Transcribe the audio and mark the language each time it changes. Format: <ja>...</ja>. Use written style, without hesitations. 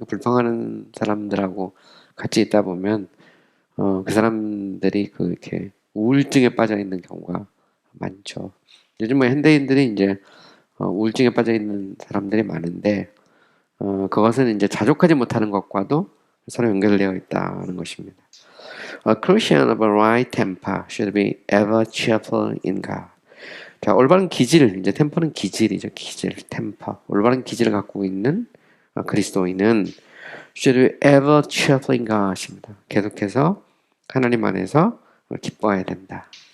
<ko>불평하는 사람들하고 같이 있다 보면 그 사람들이 이렇게 우울증에 빠져 있는 경우가 많죠. 요즘 뭐 현대인들이 이제 우울증에 빠져 있는 사람들이 많은데 그것은 이제 자족하지 못하는 것과도 서로 연결되어 있다는 것입니다.</ko> <en>A Christian of a right temper should be ever cheerful in God.</en> <ko>자, 올바른 기질, 이제 템퍼는 기질이죠. 기질, 템퍼. 올바른 기질을 갖고 있는 그리스도인은</ko> <en>should be ever cheerful in God입니다.</en> <ko>계속해서 하나님 안에서 기뻐해야 된다.</ko>